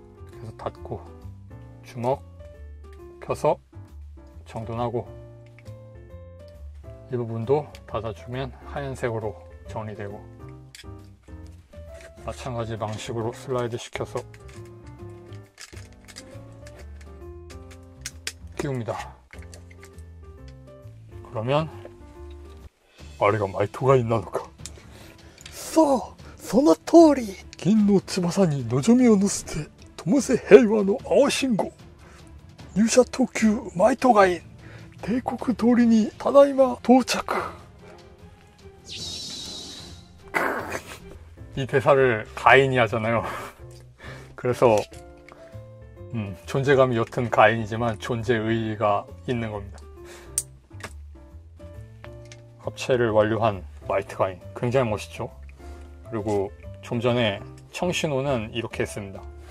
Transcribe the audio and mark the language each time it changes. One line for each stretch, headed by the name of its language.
Korean: 그래서 닫고 주먹 펴서 정돈하고, 이 부분도 닫아주면 하얀색으로 정리되고, 마찬가지 방식으로 슬라이드 시켜서 끼웁니다. 그러면 아래가 마이토가 있나のか。
Japanese: そうその通り。銀の翼に望みを乗せて灯せ平和の青信号。入社特急マイトガイン帝国通りにただいま到着。
Korean: 이 대사를 가인이 하잖아요. 그래서 존재감이 옅은 가인이지만 존재의의가 있는 겁니다. 합체를 완료한 마이트 가인, 굉장히 멋있죠. 그리고 좀 전에 청신호는 이렇게 했습니다.